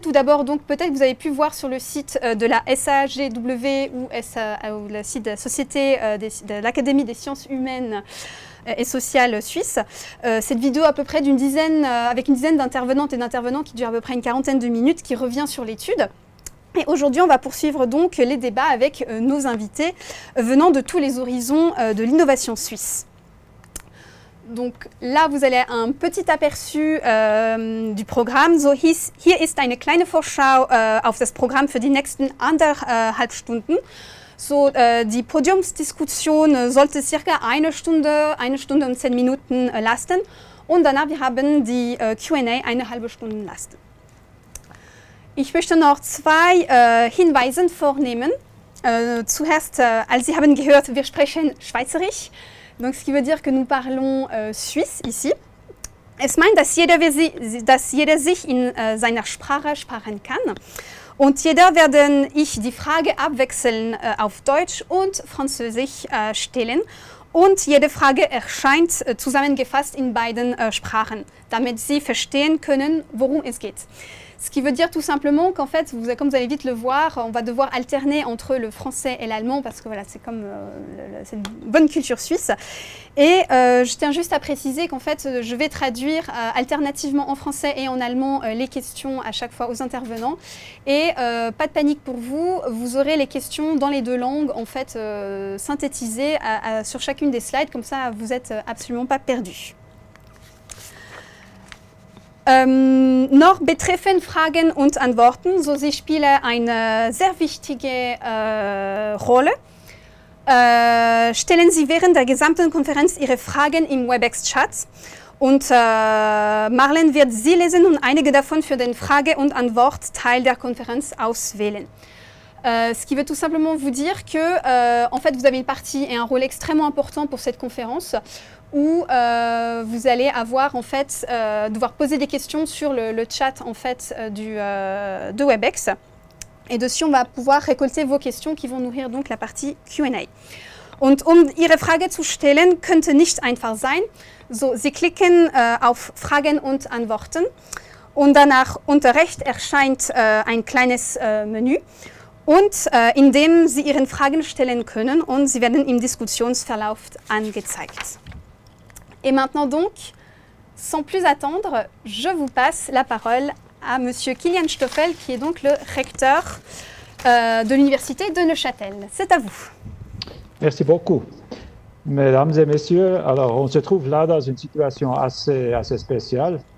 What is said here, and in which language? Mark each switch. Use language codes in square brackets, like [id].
[fr] Tout d'abord, donc peut-être que vous avez pu voir sur le site de la SAGW ou le site de la Société de l'Académie des sciences humaines et sociales suisse, cette vidéo à peu près avec une dizaine d'intervenantes et d'intervenants qui dure à peu près une quarantaine de minutes, qui revient sur l'étude. Et aujourd'hui, on va poursuivre donc les débats avec nos invités venant de tous les horizons de l'innovation suisse. Donc là, vous avez un petit aperçu du Programm. [de] Hier ist eine kleine Vorschau auf das Programm für die nächsten 1,5 Stunden. Die Podiumsdiskussion sollte circa eine Stunde und 10 Minuten lasten. Und danach wir haben die Q&A eine halbe Stunde lasten. Ich möchte noch zwei Hinweise vornehmen. Zuerst, als Sie haben gehört, wir sprechen Schweizerisch, [fr] donc ce qui veut dire que nous parlons suisse ici. [de] Es meint, dass jeder sich in seiner Sprache sprechen kann. Und jeder werden ich die Frage abwechselnd auf Deutsch und Französisch stellen. Und jede Frage erscheint zusammengefasst in beiden Sprachen, damit Sie verstehen können, worum es geht. [fr] Ce qui veut dire tout simplement qu'en fait, comme vous allez vite le voir, on va devoir alterner entre le français et l'allemand parce que voilà, c'est comme c'est une bonne culture suisse. Et je tiens juste à préciser qu'en fait, je vais traduire alternativement en français et en allemand les questions à chaque fois aux intervenants. Et pas de panique pour vous, vous aurez les questions dans les deux langues en fait synthétisées sur chacune des slides, comme ça vous n'êtes absolument pas perdus. [de] Noch betreffend Fragen und Antworten, sie spielen eine sehr wichtige Rolle. Stellen Sie während der gesamten Konferenz Ihre Fragen im Webex-Chat und Marlène wird sie lesen und einige davon für den Frage- und Antwort-Teil der Konferenz auswählen. [fr] Ce qui veut tout simplement vous dire que en fait, vous avez une partie et un rôle extrêmement important pour cette conférence où vous allez avoir en fait devoir poser des questions sur le chat en fait de Webex. Et dessus, on va pouvoir récolter vos questions qui vont nourrir donc la partie Q&A. [de] Und Ihre Frage zu stellen, könnte nicht einfach sein. Sie klicken auf Fragen und Antworten und danach unter rechts erscheint ein kleines Menü. Und indem Sie Ihre Fragen stellen können und sie werden im Diskussionsverlauf angezeigt. [fr] Et maintenant donc, sans plus attendre, je vous passe la parole à Monsieur Kilian Stoffel, qui est donc le recteur de l'Université de Neuchâtel. C'est à vous. Merci beaucoup. Mesdames et messieurs, alors on se trouve là dans une situation assez spéciale.